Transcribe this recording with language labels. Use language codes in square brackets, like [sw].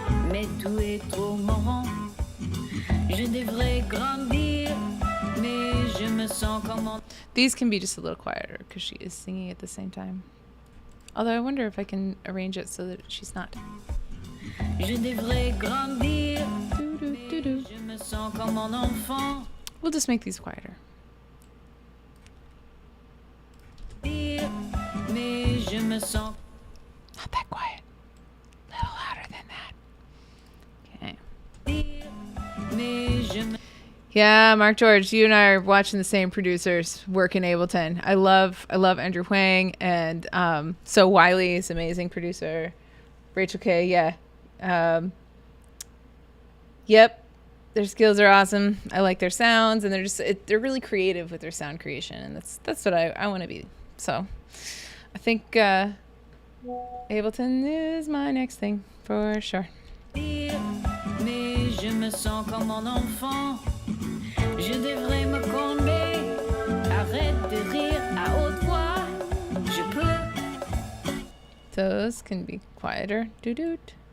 [fr] Mais tout est trop marrant. Je devrais grandir, mais je me sens comme. [en] These can be just a little quieter because she is singing at the same time. Although I wonder if I can arrange it so that she's not. [fr] Je devrais grandir, mais je me sens comme un enfant. [en] We'll just make these quieter. [fr] Mais je me sens. [en] Not that quiet. A little louder than that. Yeah, Mark George, you and I are watching the same producers work in Ableton. I love Andrew Huang, and So Wiley is an amazing producer. Rachel K, yeah. Yep, their skills are awesome. I like their sounds, and they're really creative with their sound creation, and that's what I want to be. So I think Ableton is my next thing for sure. [fr] Mais je me sens comme un enfant. Je devrais me calmer. Arrête de rire à haute voix. Je peux. [en] Those can be quieter. Doot.